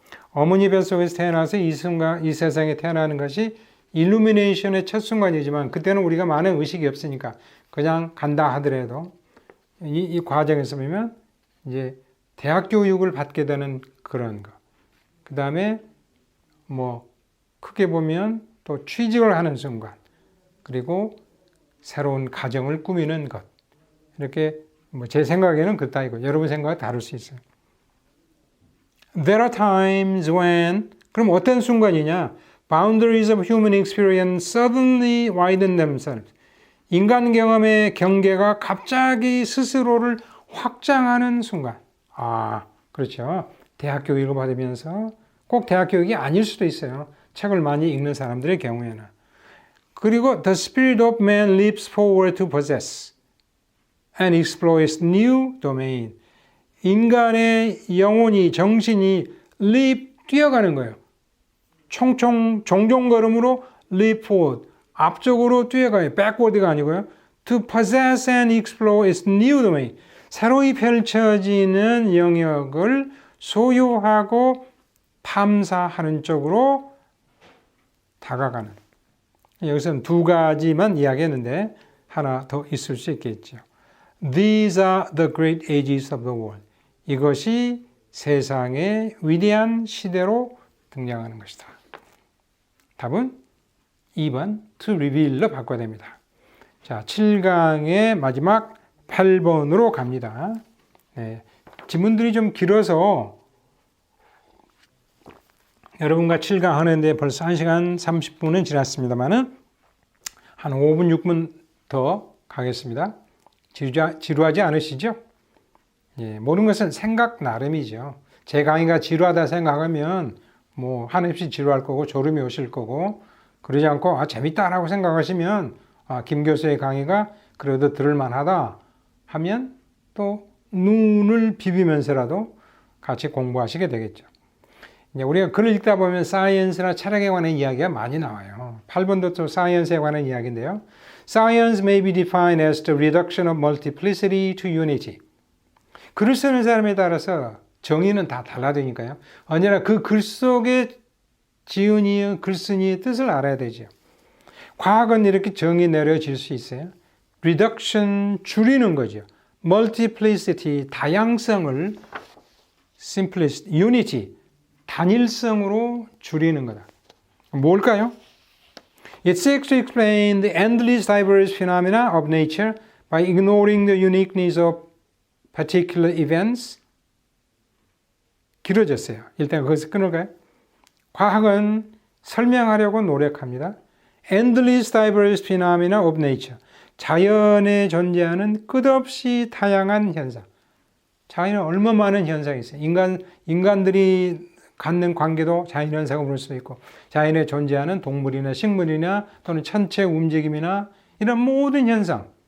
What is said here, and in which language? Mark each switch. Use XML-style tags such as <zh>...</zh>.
<ko>어머니 뱃속에서 태어나서 이 세상에 태어나는 것이 일루미네이션의 첫 순간이지만 그때는 우리가 많은 의식이 없으니까 그냥 간다 하더라도 이 과정에서 보면 이제 대학 교육을 받게 되는 그런 거. 그 다음에 뭐 크게 보면 또 취직을 하는 순간, 그리고 새로운 가정을 꾸미는 것. 이렇게 뭐 제 생각에는 그 따위고 여러분 생각은 다를 수 있어요.</ko> <en>There are times when</en> <ko>그럼 어떤 순간이냐?</ko> <en>Boundaries of human experience suddenly widen themselves.</en> <ko>인간 경험의 경계가 갑자기 스스로를 확장하는 순간. 아, 그렇죠. 대학 교육을 받으면서 꼭 대학 교육이 아닐 수도 있어요. 책을 많이 읽는 사람들의 경우에는. 그리고</ko> <en>the spirit of man leaps forward to possess and exploits new domain.</en> <ko>인간의 영혼이, 정신이 뛰어가는 거예요. 종종걸음으로</ko> <en>leap forward.</en> <ko>앞쪽으로 뛰어가요. backward가 아니고요.</ko> <en>To possess and explore its new domain.</en> <ko>새로이 펼쳐지는 영역을 소유하고 탐사하는 쪽으로 다가가는. 여기서는 두 가지만 이야기했는데 하나 더 있을 수 있겠죠.</ko> <en>These are the great ages of the world.</en> <ko>이것이 세상의 위대한 시대로 등장하는 것이다. 답은 2번</ko> <en>to reveal</en> <ko>로 바꿔야 됩니다. 자, 7강의 마지막 8번으로 갑니다. 네, 지문들이 좀 길어서 여러분과 7강 하는데 벌써 1시간 30분은 지났습니다만은 한 5분, 6분 더 가겠습니다. 지루하지 않으시죠? 예, 모든 것은 생각 나름이죠. 제 강의가 지루하다 생각하면 뭐 한없이 지루할 거고 졸음이 오실 거고 그러지 않고 재밌다라고 생각하시면 김 교수의 강의가 그래도 들을만하다 하면 또 눈을 비비면서라도 같이 공부하시게 되겠죠. 이제 우리가 글을 읽다 보면 사이언스나 철학에 관한 이야기가 많이 나와요. 8번도 또 사이언스에 관한 이야기인데요.</ko> <en>Science may be defined as the reduction of multiplicity to unity.</en> <ko>글을 쓰는 사람에 따라서 정의는 다 달라지니까요. 언제나 그 글 속에 지은이, 글쓴이의 뜻을 알아야 되죠. 과학은 이렇게 정의 내려질 수 있어요. Reduction, 줄이는 거죠. Multiplicity, 다양성을 Simplicity, Unity, 단일성으로 줄이는 거다. 뭘까요?</ko> <en>It seeks to explain the endless diverse phenomena of nature by ignoring the uniqueness of particular events.</en> <ko>길어졌어요. 일단 거기서 끊을까요? 과학은 설명하려고 노력합니다.</ko> <en>Endless diverse phenomena of nature.</en> <ko>자연에 존재하는 끝없이 다양한 현상. 자연에 얼마 많은 현상이 있어요. 인간들이 갖는 관계도 자연현상으로 볼 수 있고 자연에 존재하는 동물이나 식물이나 또는 천체 움직임이나 이런 모든 현상.</ko>